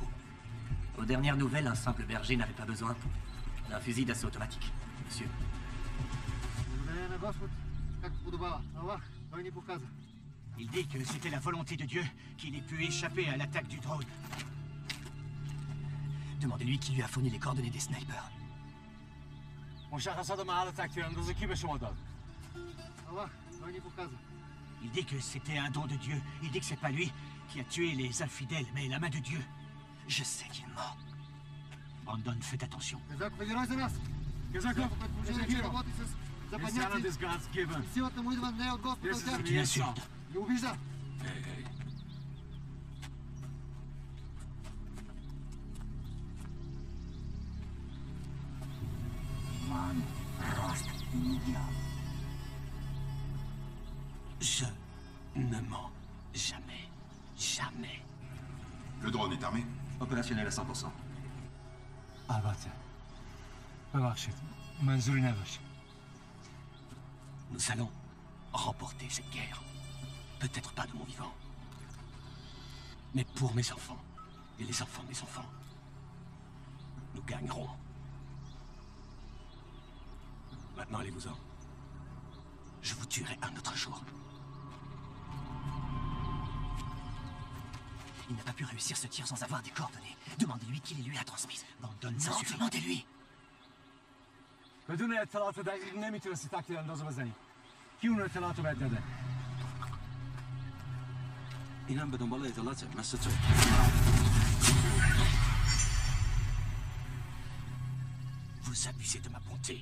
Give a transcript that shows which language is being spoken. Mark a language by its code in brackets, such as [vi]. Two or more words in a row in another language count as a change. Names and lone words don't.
[fr] Aux dernières nouvelles, un simple berger n'avait pas besoin d'un fusil d'assaut automatique, monsieur. Il dit que c'était la volonté de Dieu qu'il ait pu échapper à l'attaque du drone. Demandez-lui qui lui a fourni les coordonnées des snipers. [fa] مشخصات محل تکتیر اندازه کی به شما داد؟ [fr] Il dit que c'était un don de Dieu. Il dit que c'est pas lui qui a tué les infidèles, mais la main de Dieu. Je sais qu'il est mort. Brandon, faites attention. C'est une insulte. Je ne mens jamais. Jamais. Le drone est armé? Opérationnel à 100%. [fa] البته. ببخشید. منظوری نداشت. [fr] Nous allons remporter cette guerre. Peut-être pas de mon vivant. Mais pour mes enfants, et les enfants de mes enfants, nous gagnerons. Maintenant, allez-vous-en. Je vous tuerai un autre jour. Il n'a pas pu réussir ce tir sans avoir des coordonnées. Demandez-lui qui les lui a transmises. Brandon, ça suffit. Demandez-lui. [fa] بدون اطلاعات دقیق نمیتونستی تکتیر اندازه بزنی. کی اون اطلاعات رو بهت داده؟ اینم به دنبال اطلاعاته مثل تو. [fr] Vous abusez de ma bonté.